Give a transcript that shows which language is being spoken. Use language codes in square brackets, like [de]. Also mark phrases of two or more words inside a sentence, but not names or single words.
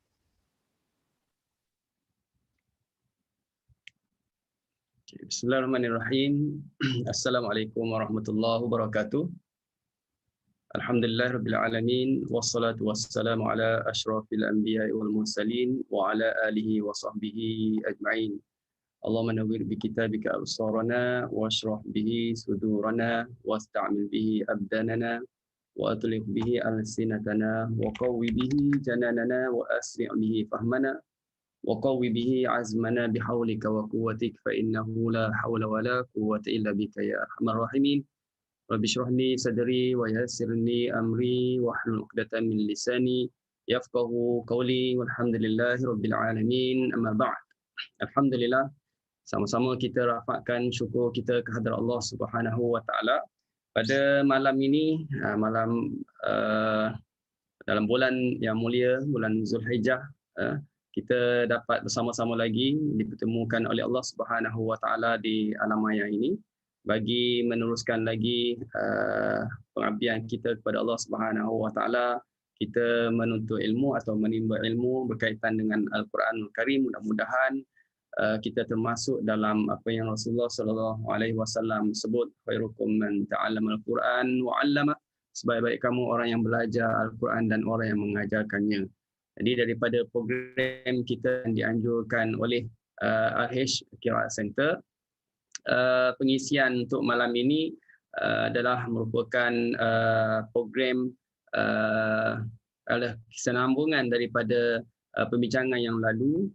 [ar] Bismillahirrahmanirrahim. السلام عليكم ورحمة الله وبركاته الحمد لله رب العالمين والصلاة والسلام على أشرف الأنبياء والمرسلين وعلى آله وصحبه أجمعين. اللهم نور بكتابك أبصارنا واشرح به صدورنا واستعمل به أبداننا وأطلق به ألسنتنا وقو به جناننا وأسرع به فهمنا وقوي به عزمنا بحولك وقوتك فإنه لا حول ولا قوة إلا بك يا أرحم الراحمين رب اشرح لي صدري ويسر لي أمري واحلل عقدة من لساني يفقه قولي والحمد لله رب العالمين أما بعد. [ms] Alhamdulillah, sama-sama kita rafakkan syukur kita kehadrat [ar] الله سبحانه وتعالى [ms] pada malam ini, dalam bulan yang mulia, bulan Zulhijjah, kita dapat bersama-sama lagi dipertemukan oleh [ar] الله سبحانه وتعالى [ms] di alam maya ini bagi meneruskan lagi pengabdian kita kepada [ar] الله سبحانه وتعالى. [ms] Kita menuntut ilmu atau menimba ilmu berkaitan dengan Al-Quranul Karim. Mudah-mudahan kita termasuk dalam apa yang [ar] رسول الله صلى الله عليه وسلم [ms] sebut, [ar] خيركم من تعلم القرآن وعلمه, [ms] sebaik-baik kamu orang yang belajar Al-Quran dan orang yang mengajarkannya. Jadi daripada program kita yang dianjurkan oleh RH Qiraat Center, pengisian untuk malam ini adalah merupakan program adalah kesinambungan daripada pembincangan yang lalu.